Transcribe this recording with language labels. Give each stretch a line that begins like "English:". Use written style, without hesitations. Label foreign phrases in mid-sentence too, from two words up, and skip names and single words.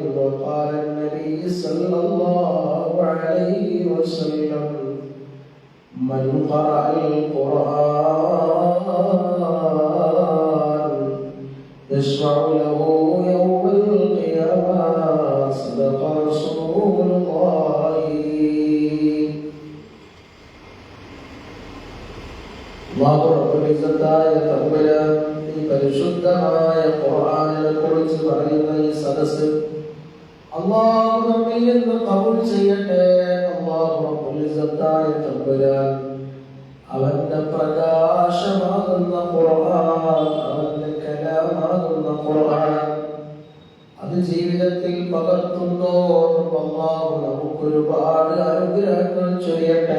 Arabic: وقال النبي صلى الله عليه وسلم: من قرأ القرآن يشفع له يوم القيامة. صدق رسول الله.
Malayalam: അല്ലാഹു റബ്ബുൽ ഇസ്സത്തായ തമ്പുരാൻ ഈ പരിശുദ്ധമായ ഖുർആനിനെ കുറിച്ച് പറയുന്ന ഈ സദസ്സ് അല്ലാഹു നമ്മിൽ നിന്ന് ഖബൂൽ ചെയ്യട്ടെ. അല്ലാഹു റബ്ബുൽ ഇസ്സത്തായ തമ്പുരാൻ അവന്റെ പ്രകാശമാകുന്ന ഖുർആൻ, അവന്റെ കലാമാകുന്ന ഖുർആൻ അത് ജീവിതത്തിൽ പകർത്തുന്നോറും അല്ലാഹു നമുക്ക് ഒരുപാട് അനുഗ്രഹങ്ങൾ ചൊരിയട്ടെ.